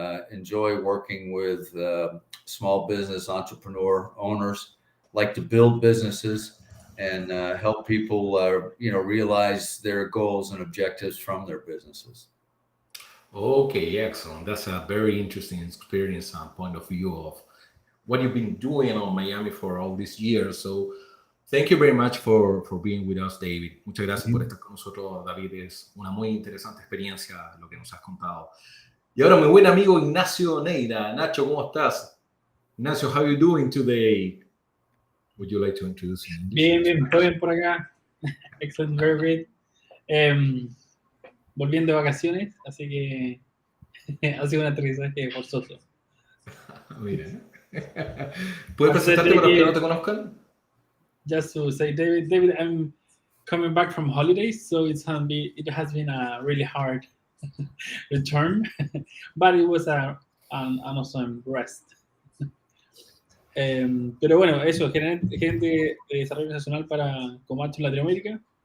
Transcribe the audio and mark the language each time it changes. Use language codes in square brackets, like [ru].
[en] Enjoy working with small business entrepreneur owners, like to build businesses and help people, realize their goals and objectives from their businesses. Okay, excellent. That's a very interesting experience and point of view of what you've been doing on Miami for all these years. So thank you very much for being with us, David. [es] Muchas gracias por estar con nosotros, David. Es una muy interesante experiencia lo que nos has contado. Y ahora mi buen amigo Ignacio Neira. Nacho, ¿cómo estás? [en] Ignacio, how are you doing today? Would you like to introduce him? [es] Bien, todo bien por acá. [en] Excellent, very great. [es] Volviendo de vacaciones, así que ha sido un aterrizaje forzoso. Mira. ¿Puedes presentarte para los que no te conozcan? [en] Just to say, David, I'm coming back from holidays, so it has been a really hard return, but it was an awesome rest. [es] Pero bueno, eso, gerente de desarrollo nacional para Comanche en Latinoamérica.